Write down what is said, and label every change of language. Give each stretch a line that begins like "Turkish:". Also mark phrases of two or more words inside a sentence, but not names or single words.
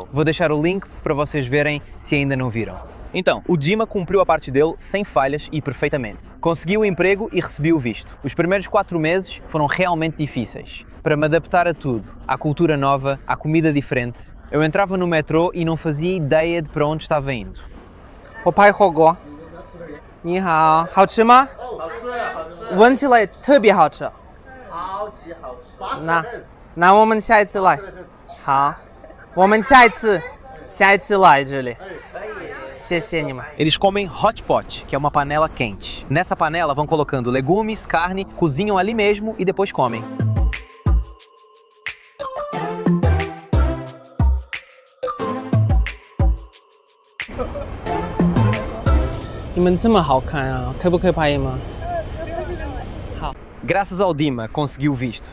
Portuguese: Vou deixar o link para vocês verem se ainda não viram. Então, o Dima cumpriu a parte dele sem falhas e perfeitamente. Conseguiu o emprego e recebi o visto. Os primeiros 4 meses foram realmente difíceis. Para me adaptar a tudo, à cultura nova, à comida diferente. Eu entrava no metrô e não fazia ideia de para onde estava indo.
Chinese: 我拍火锅。你好，好吃吗？好吃呀，好吃。闻起来特别好吃。超级好吃。那我们下一次来。好，我们下一次来这里。谢谢你们。
Portuguese: Eles comem
English: hot pot,
Portuguese: que é uma panela quente. Nessa panela vão colocando legumes, carne, cozinham ali mesmo e depois comem. Graças ao Dima consegui o visto.